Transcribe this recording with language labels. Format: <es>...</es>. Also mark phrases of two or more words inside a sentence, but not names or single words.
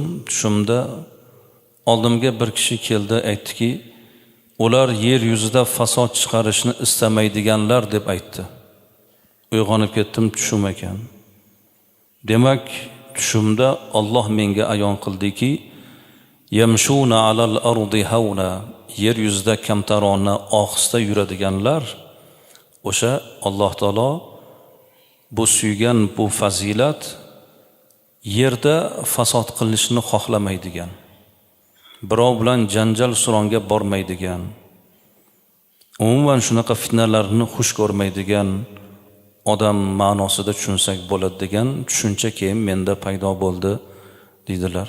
<uz>Tushimda oldimga bir kishi keldi, aytdiki, ular yer yuzida fasod chiqarishni istamaydiganlar deb aytdi. Uyg'onib ketdim, tushum ekan. Demak, tushimda Alloh menga ayon qildiki,</uz> <ar>يمشون على الأرض هونا,</ar> <uz>yer yuzida kamtarona ohista yuradiganlar, o'sha Alloh taolo bu suygan bu fazilat yerda fasod qilishni xohlamaydigan, birov bilan janjal suronga bormaydigan, umuman shunaqa fitnalarni xush ko'rmaydigan odam ma'nosida tushunsak bo'ladi degan tushuncha keyin menda paydo bo'ldi deydilar.</uz>